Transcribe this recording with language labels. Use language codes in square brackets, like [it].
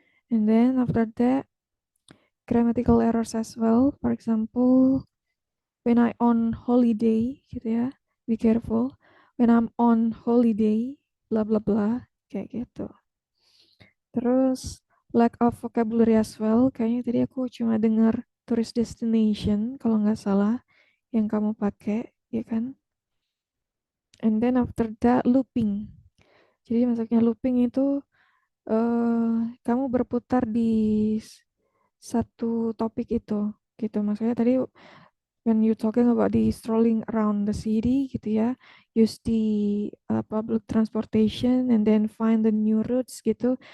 [en] And then after that, grammatical errors as well. For example, when I on holiday [id] gitu ya, [en] be careful. When I'm on holiday, bla bla bla, [id] kayak gitu. Terus [en] lack of vocabulary as well. [id] Kayaknya tadi aku cuma dengar tourist destination kalau nggak salah yang kamu pakai, ya kan? [en] And then after that looping. [id] Jadi masuknya looping itu kamu berputar di satu topik itu gitu. Maksudnya tadi [en] when you talking about the strolling around the city [id] gitu ya, [en] use the public transportation and then find the new routes [id] gitu.